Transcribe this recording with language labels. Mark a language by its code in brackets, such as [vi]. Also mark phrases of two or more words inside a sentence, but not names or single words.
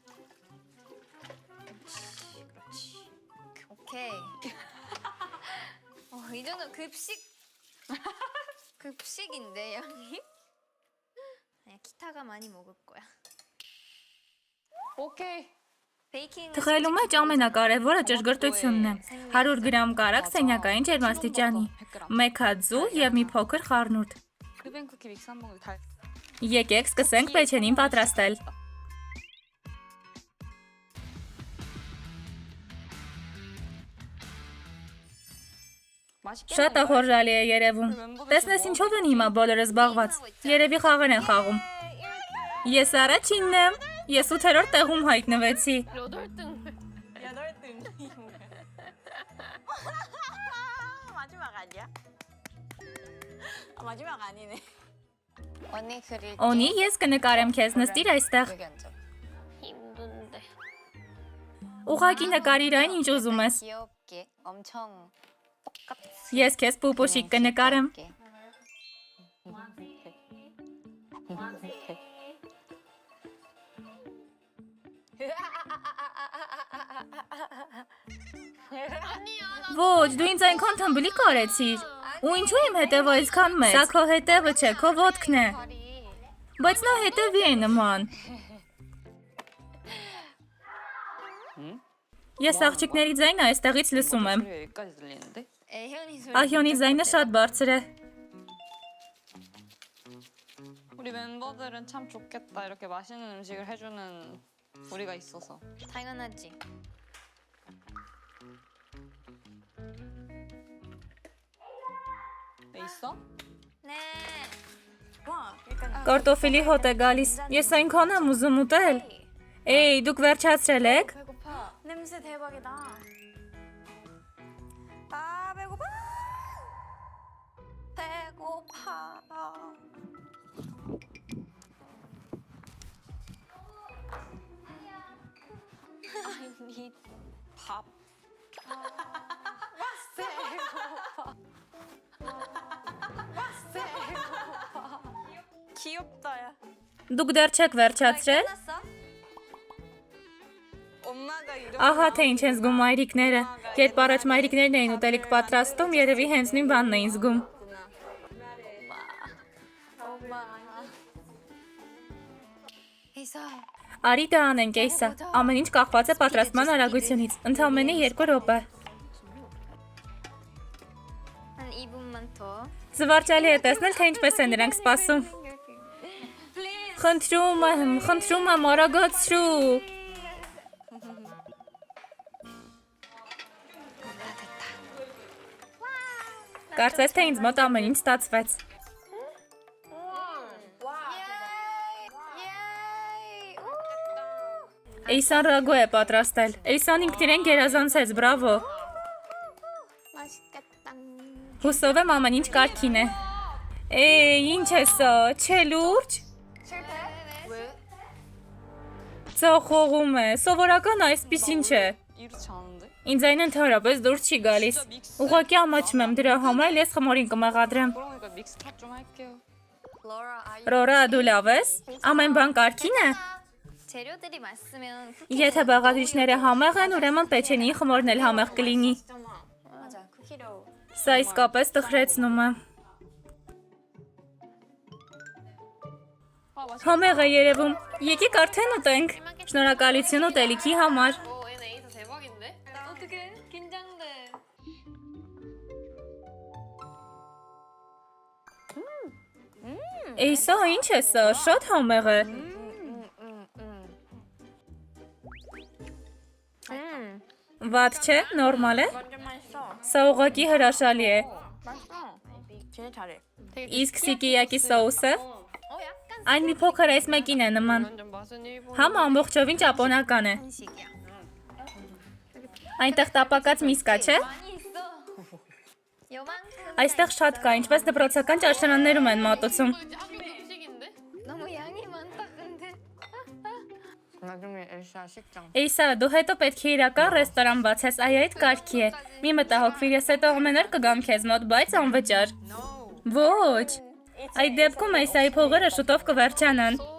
[ko] 오케이. 이 정도 급식인데 양이? 아니야, 기타가 많이 먹을 거야. 오케이. 베이킹. [hy] Թխելու մեջ ամենակարևորը ճշգրտությունն է։ 100 գրամ կարակ սենյակային ջերմաստիճանի, 1 հատ ձու եւ մի փոքր խառնուրդ։ [ko] 르벤 쿠키 믹스 한 봉지 달. [hy] Եկեք սկսենք պեչենին պատրաստել։ [ko] 맛있게. [hy] Շատ ախորժալի է երևում։ Տեսնես ինչով են հիմա բոլորը զբաղված։ Երևի խաղեր են խաղում։ Ես առաջինն եմ։ Ես 8-րդ տեղում հայտնվեցի։ [ko] 8등. 마지막 아니야? 아, 마지막 아니네. 언니 그릴 [hy] Օնի, ես կնկարեմ քեզ, նստիր այստեղ։ [ko] 여기 앉아. 힘든데. [hy] Ուղղակի նկարիր այն, ինչ ուզում ես։ [ko] 귀엽게 엄청 똑같이. [hy] Ես քեզ պուպուշիկ կնկարեմ։ Ոչ, դու ինձ այնքան թմբլիկ արեցիր։ Ու ինչու իմ հետևը այսքան մեծ։ Սա քո հետևը չէ, քո ոտքն է։ [ko] 다리. [hy] Բայց նա հետևի է նման։ Ես աղջիկների ձայնը այստեղից լսում եմ։ [ko] 소리가 여기까지 들리는데? 애현이 소리. [hy] Ահյոնի ձայնը շատ բարձր է։ [ko] 우리 멤버들은 참 좋겠다. 이렇게 맛있는 음식을 해주는 우리가 있어서. 당연하지. 네, 있어? 네. [hy] Կարտոֆիլի հոտ է գալիս։ Ես այնքան եմ ուզում ուտել։ Էй, դուք վերջացրել եք։ [ko] 배고파. 냄새 대박이다. 아, 배고파. 배고파. 아니. 밥. 귀엽다, 야. [hy] Դուք դեռ չեք վերջացրել։ [ko] 끝났어? 엄마가 이런 [hy] Ահա թե ինչ են զգում մայրիկները։ Երբ առաջ մայրիկներն էին ուտելիք պատրաստում, երևի հենց նույն բանն էին զգում։ [ko] 이사. [hy] Արի դա անենք, էյսա։ Ամեն ինչ կախված է պատրաստման արագությունից։ Ընդամենը 2 րոպե։ [ko] 한 2분만 더. [hy] Զվարճալի է տեսնել, թե ինչպես են նրանք սպասում։ Խնդրում եմ, արագացրու։ Կարծես թե ինձ մոտ ամեն ինչ ստացվեց։ [ko] 예이. [hy] Էյսան ռագո է պատրաստել։ Էյսան ինքն իրեն գերազանցեց, բրավո։ [ko] 맛있겠다. [hy] Հուսով եմ ամեն ինչ կարգին է։ Էй, ինչ է սա, չէ լուրջ։ [ko] 실패? 왜? [hy] Ծոխողում է, սովորական այսպիսին չէ։ [ko] 이렇지 않은데? [hy] Ինձ այն ընդհանրապես դուրս չի գալիս։ Ուղղակի ամաչում եմ դրա համար, էլ ես խմորին կմեղադրեմ։ [ko] 그러니까 믹스팝 좀 할게요. 로라 아이. [hy] Ռորա, դու լավ ես։ Ամեն բան կարգին է։ [ko] 재료들이 많으면 [hy] Եթե բաղադրիչները համեղ են, ուրեմն պեչենիի խմորն էլ համեղ կլինի։ [ko] 맞아, 쿠키로. [hy] Սա իսկապես տխրեցնում է։ Համեղ է երևում։ Եկեք արդեն ուտենք։ Շնորհակալություն ուտելիքի համար։ [ko] 얘네 에이사 대박인데? 어떡해? 긴장돼. [hy] Էй, սա ինչ է սա, շատ համեղ է։ Վատ չէ, նորմալ է։ [ko] 완전 맛있어. [hy] Սա ուղղակի հրաշալի է։ [ko] 맛있어. 진짜 잘해. [hy] Իսկ սիկիյակի սոուսը [ko] 약간 [hy] այն մի փոքր այս մեկին է նման։ [ko] 완전 맛은 일본. [hy] Համը ամբողջովին ճապոնական է։ [ko] 한식이야. [hy] Այնտեղ տապակած միսկա չէ։ [ko] 많이 있어. 요만큼. [hy] Այստեղ շատ կա, ինչպես դպրոցական ճաշարաններում են մատուցում։ [ko] 이제 학교 급식인데? 너무 양이 많다 근데. 나중에 엘사 식장. [hy] Էյսա, դու հետո պետք է իրական ռեստորան բացես, այ այդ կարգի է։ Մի մտահոգվիր, ես հետո ամեն օր կգամ քեզ մոտ, բայց անվճար։ Ոչ։ Այդ դեպքում Էյսայի փողերը շուտով կվերջանան։